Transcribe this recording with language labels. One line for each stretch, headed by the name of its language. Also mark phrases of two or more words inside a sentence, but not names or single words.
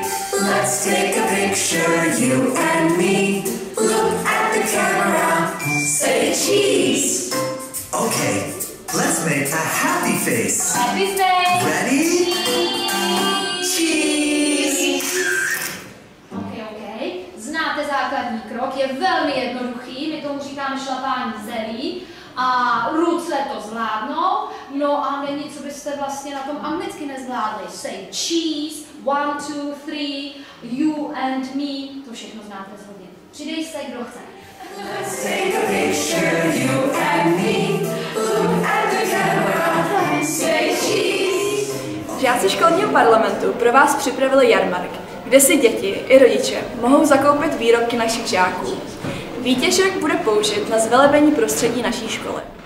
English: Let's take a picture, you and me. Look at the camera, say cheese. Okay, let's make a happy face. Happy face. Ready? Cheese. OK.
Czech: Znáte základní krok, je velmi jednoduchý, my tomu říkáme šlapání zelí a ruce to zvládnou, no a není, co byste vlastně na tom anglicky nezvládli.
English: Say cheese, 1, 2, 3, you and me,
Czech: to všechno znáte zhodně. Přidej se, kdo chce.
English: Let's take a picture, you and me. Look at the camera, say cheese.
Czech: Žáci školního parlamentu pro vás připravili jarmark, kde si děti i rodiče mohou zakoupit výrobky našich žáků. Výtěžek bude použit na zvelebení prostředí naší školy.